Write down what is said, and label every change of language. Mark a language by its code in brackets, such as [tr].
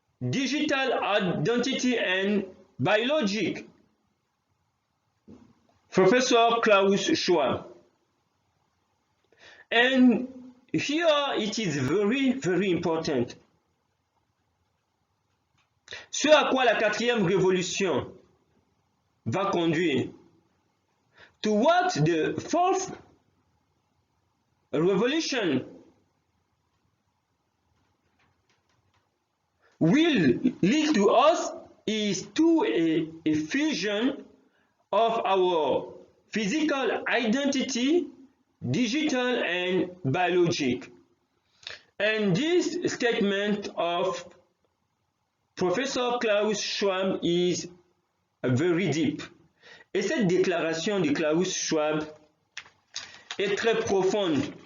[en] digital identity and biologic. Professor Klaus Schwab. And here it is very, very important. [fr] Ce à quoi la quatrième révolution va conduire. [en] To what the fourth revolution will lead to us is to a fusion of our physical identity, digital and biologic. And this statement of Professor Klaus Schwab is very deep. [fr] Et cette déclaration de Klaus Schwab est très profonde.